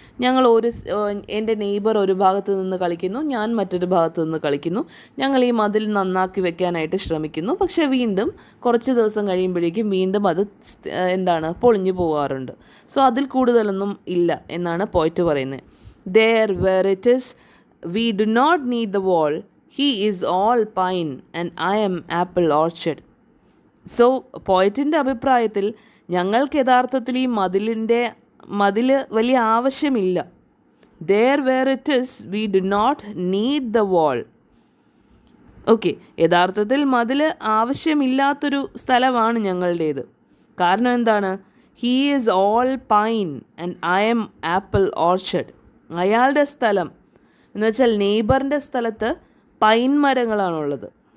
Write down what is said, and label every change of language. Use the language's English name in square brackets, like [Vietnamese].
[Malayalam] ഞങ്ങൾ എൻ്റെ നെയ്ബർ ഒരു ഭാഗത്ത് നിന്ന് കളിക്കുന്നു, ഞാൻ മറ്റൊരു ഭാഗത്ത് നിന്ന് കളിക്കുന്നു. ഞങ്ങൾ ഈ മതിൽ നന്നാക്കി വെക്കാനായിട്ട് ശ്രമിക്കുന്നു. പക്ഷേ വീണ്ടും കുറച്ച് ദിവസം കഴിയുമ്പോഴേക്കും വീണ്ടും അത് പൊളിഞ്ഞു പോകാറുണ്ട്. സോ അതിൽ കൂടുതലൊന്നും ഇല്ല എന്നാണ് പോയിറ്റ് പറയുന്നത്. [English] There where it is, we do not need the wall. He is all pine and I am apple orchard. [Malayalam] So പോയിറ്റിൻ്റെ അഭിപ്രായത്തിൽ ഞങ്ങൾക്ക് യഥാർത്ഥത്തിൽ ഈ മതിൽ വലിയ ആവശ്യമില്ല. [English] There where it is, we do not need the wall. [Malayalam] Okay, യഥാർത്ഥത്തിൽ മതിൽ ആവശ്യമില്ലാത്തൊരു സ്ഥലമാണ് ഞങ്ങളുടേത്. കാരണം എന്താണ്, he is all pine and I M apple orchard. അയാളുടെ സ്ഥലം എന്ന് വെച്ചാൽ നെയ്ബറിൻ്റെ സ്ഥലത്ത് പൈൻ മരങ്ങളാണുള്ളത്.